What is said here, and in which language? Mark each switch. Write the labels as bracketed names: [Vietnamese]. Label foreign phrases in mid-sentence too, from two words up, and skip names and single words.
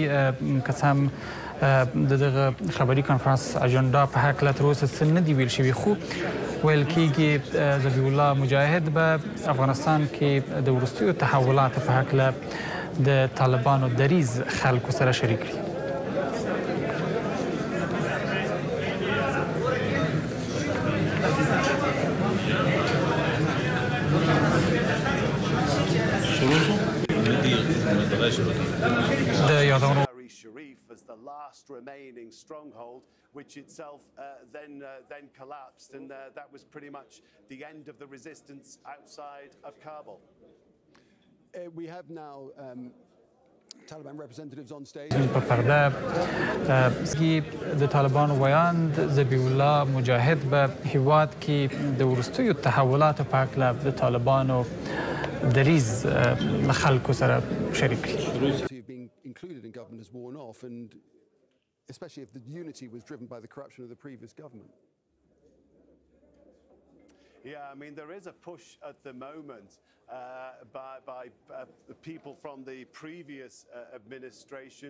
[Pashto] که څه هم د دغه خبري کنفرانس اجنډا په هکله تر اوسه څه نه دي ویل شوي خو ویل کېږي ذبیح الله مجاهد به افغانستان کې د وروستیو تحولاتو په هکله د طالبانو دریځ خلکو سره شریک کړي. [English] as the last remaining stronghold, which itself then collapsed, and that was pretty much the end of the resistance outside of Kabul. We have now Taliban representatives on stage. [Pashto] په پرده د طالبانو ویاند ذبیح الله مجاهد به هیواد کې د وروستیو تحولاتو په هکله د طالبانو دریځ له خلکو سره شریک کړي. [English] Included in government has worn off, and especially if the unity was driven by the corruption of the previous government. Yeah, I mean, there is a push at the moment by people from the previous administration.